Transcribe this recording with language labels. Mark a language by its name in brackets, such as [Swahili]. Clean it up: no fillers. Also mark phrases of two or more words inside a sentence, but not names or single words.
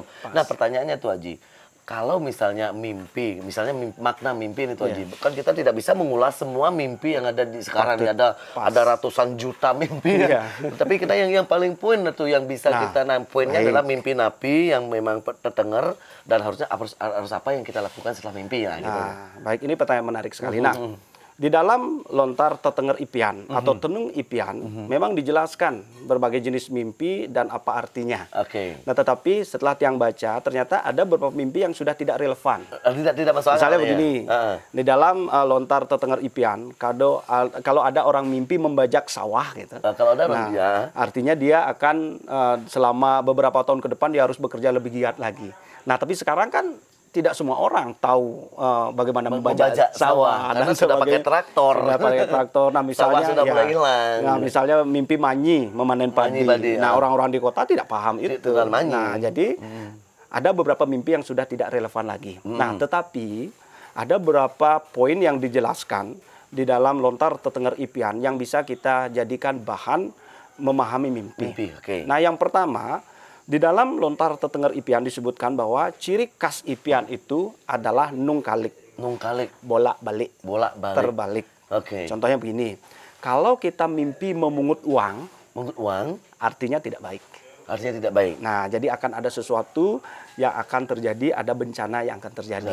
[Indonesian] Nah, pertanyaannya Tuh Haji, kalau misalnya makna mimpi ini Tuh Haji, kan kita tidak bisa mengulas semua mimpi yang ada di sekarang. Ada ratusan juta mimpi. Tapi kita yang paling poin itu yang bisa poinnya adalah mimpi napi yang memang terdengar dan harus apa yang kita lakukan setelah mimpi gitu. Baik, ini pertanyaan menarik sekali. Nah, di dalam lontar tetenger ipian atau tenung ipian memang dijelaskan berbagai jenis mimpi dan apa artinya. Nah, tetapi setelah Tiang baca ternyata ada beberapa mimpi yang sudah tidak relevan. Tidak masuk akal. Misalnya begini, di dalam lontar tetenger ipian, kalau ada orang mimpi membajak sawah gitu. Kalau ada artinya dia akan selama beberapa tahun ke depan dia harus bekerja lebih giat lagi. Nah, tapi sekarang kan tidak semua orang tahu bagaimana membajak sawah dan sudah pakai traktor. Nah, misalnya sudah mulai hilang. Nah, misalnya mimpi manyi memanen padi. Nah, orang-orang di kota tidak paham itu. Nah, jadi ada beberapa mimpi yang sudah tidak relevan lagi. Nah, tetapi ada beberapa poin yang dijelaskan di dalam lontar tetenger ipian yang bisa kita jadikan bahan memahami mimpi. Nah, yang pertama, di dalam lontar tetenger ipian disebutkan bahwa ciri khas ipian itu adalah nungkalik. Bolak-balik. Terbalik. Contohnya begini. Kalau kita mimpi memungut uang, artinya tidak baik. Nah, jadi akan ada sesuatu yang akan terjadi, ada bencana yang akan terjadi.